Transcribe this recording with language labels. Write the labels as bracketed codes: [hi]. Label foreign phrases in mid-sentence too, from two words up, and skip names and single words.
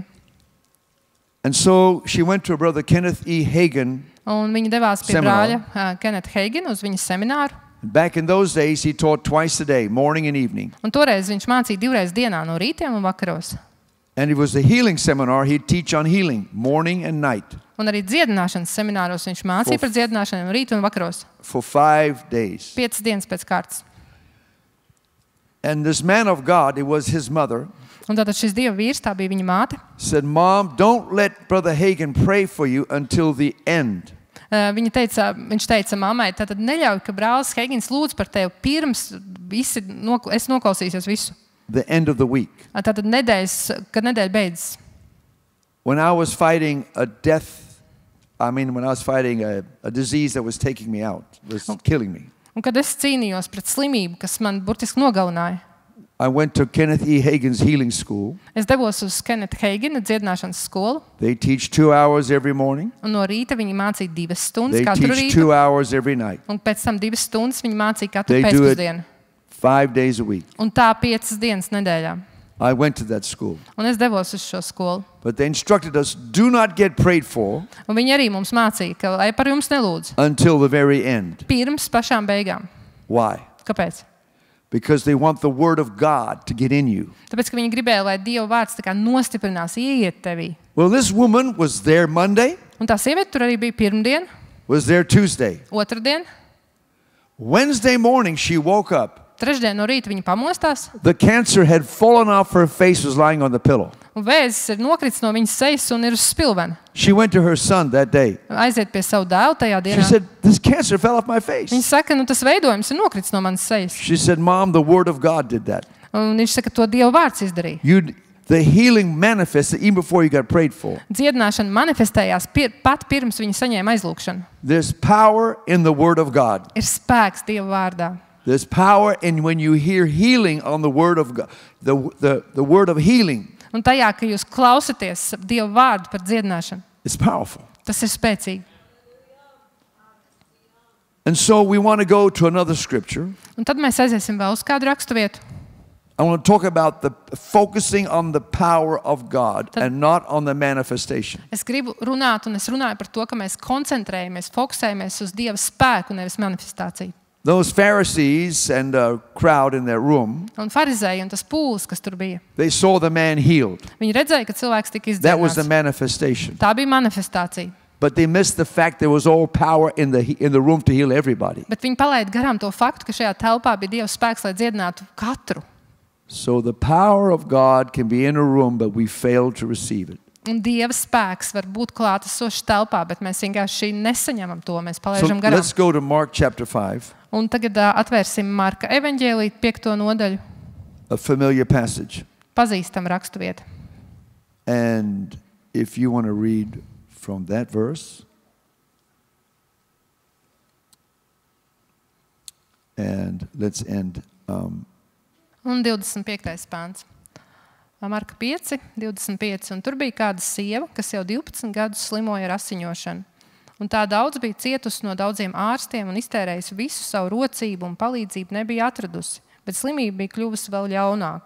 [en] And so she went to her brother Kenneth E. Hagin. [lv] Un viņa devās pie Seminar. brāļa Keneta Heigina uz viņa semināru. [en] Back in those days, he taught twice a day, morning and evening. [lv] Un toreiz viņš mācīja 2 reizes dienā, no rītiem un vakaros. [en] And it was a healing seminar. He'd teach on healing, morning and night, [lv] Un arī dziedināšanas semināros viņš mācīja par dziedināšanu no rīta un vakaros. [en] for 5 days. [lv] 5 dienas pēc kārtas. [en] And this man of God, it was his mother, [lv] Un tātad šis Dieva vīrs, tā bija viņa māte. [en] said, Mom, don't let Brother Hagin pray for you until the end. [lv] Viņš teica mammai, tātad neļauj, ka brālis Heigins lūdz par tevi pirms es noklausīsies visu. [en] The end of the week. [lv] Tātad kad nedēļa beidzas. [en] When I was fighting a disease that was taking me out, was killing me. [lv] Un kad es cīnījos pret slimību, kas man burtiski nogalināja, [en] I went to Kenneth E. Hagin's healing school. [lv] es devos uz Keneta Heigina dziedināšanas skolu. [en] They teach 2 hours every morning. [lv] Un no rīta viņi mācīja 2 stundas [en] They [lv] katru [en] teach [lv] rītu. [en] 2 hours every night. [lv] Un pēc tam 2 stundas viņi mācīja katru [en] They do it [lv] pēcpusdienu. [en] 5 days a week. [lv] Un tā 5 dienas nedēļā. [en] I went to that school. [lv] Un es devos uz šo skolu. [en] But they instructed us, do not get prayed for [lv] Un viņi arī mums mācīja, ka lai par jums nelūdz. [en] until the very end. [lv] Pirms pašām beigām. [en] Why? [lv] Kāpēc? [en] Because they want the word of God to get in you. [lv] Tāpēc, ka viņi gribēja, lai Dieva vārds tā kā nostiprinās, ieiet tevī. [en] Well, this woman was there Monday, [lv] Un tā sieviete tur arī bija pirmdien, [en] was there Tuesday. [lv] otrdien, [en] Wednesday morning, she woke up. [lv] trešdien no rīta viņa pamostās. [en] The cancer had fallen off her face, was lying on the pillow. [lv] Un vēzis ir nokritis no viņas sejas un ir uz spilvena. [en] She went to her son that day. [lv] Aiziet pie savu dēlu tajā [en] She [lv] dienā. [en] said, this cancer fell off my face. [lv] Viņa saka, tas veidojums ir nokritis no manas sejas. [en] She said, Mom, the word of God did that. [lv] Un viņš saka, to Dieva vārds izdarīja. [en] The healing manifested even before you got prayed for. [lv] Dziedināšana manifestējās pat pirms viņa saņēma aizlūgšanu. [en] There's power in the word of God. [lv] Ir spēks Dieva vārdā. [en] There's power in when you hear healing on the word of God, the word of healing. [lv] Un tajā, ka jūs klausaties Dieva vārdu par dziedināšanu, [en] It's powerful. [lv] tas ir spēcīgi. [en] And so we want to go to another scripture. [lv] Un tad mēs aiziesim vēl uz kādu raksturvietu. [en] I want to talk about the focusing on the power of God and not on the manifestation. [lv] Es gribu runāt, un es runāju par to, ka mēs koncentrējamies, fokusējamies uz Dieva spēku, nevis manifestāciju. [en] Those Pharisees and a crowd in their room, [lv] Un farizēji un tas pūlis, kas tur bija, [en] they saw the man healed. [lv] viņi redzēja, ka cilvēks tika [en] That was the [lv] izdzēnāts. [en] manifestation. [lv] Tā bija manifestācija. [en] But they missed the fact there was all power in the room to heal everybody. [lv] Bet viņi palaida garām to faktu, ka šajā telpā bija Dieva spēks, lai dziedinātu katru. [en] So the power of God can be in a room, but we fail to receive it. [lv] Un Dieva spēks var būt klātesošs telpā, bet mēs vienkārši nesaņemam to, mēs [en] So [lv] palaidām garām. [en] let's go to Mark chapter 5, [lv] Un tagad atvērsim Marka evaņģēliju 5. nodaļu, [en] a familiar passage. [lv] pazīstam raksturvietu. [en] And if you want to read from that verse, and let's end. [lv] Un 25. pāns. Marka 5, 25. Un tur bija kāda sieva, kas jau 12 gadus slimoja ar asiņošanu. Un tā daudz bija cietusi no daudziem ārstiem un iztērējusi visu savu rocību un palīdzību nebija atradusi, bet slimība bija kļuvusi vēl ļaunāka.